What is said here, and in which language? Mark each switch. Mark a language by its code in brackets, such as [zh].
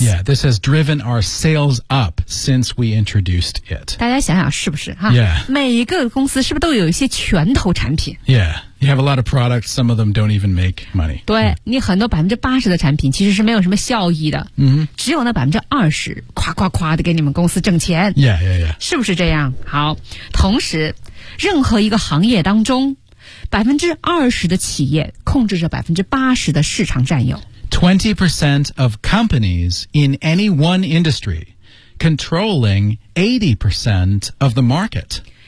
[en] Yeah, this has driven our sales up since we introduced it. [zh] 大家想想是不是、啊、 [en] Yeah. [zh] 每一个公司是不是都有一些拳头产品 [en] Yeah. You have a lot of products, some of them don't even make money. [zh] 对、mm. 你很多80%的产品其实是没有什么效益的。嗯、mm-hmm. 只有那20%夸夸夸的给你们公司挣钱。 [en] Yeah, yeah, yeah. [zh] 是不是这样好。同时任何一个行业当中20%的企业控制着80%的市场占有。 [en] 20% of companies in any one industry controlling 80% of the market.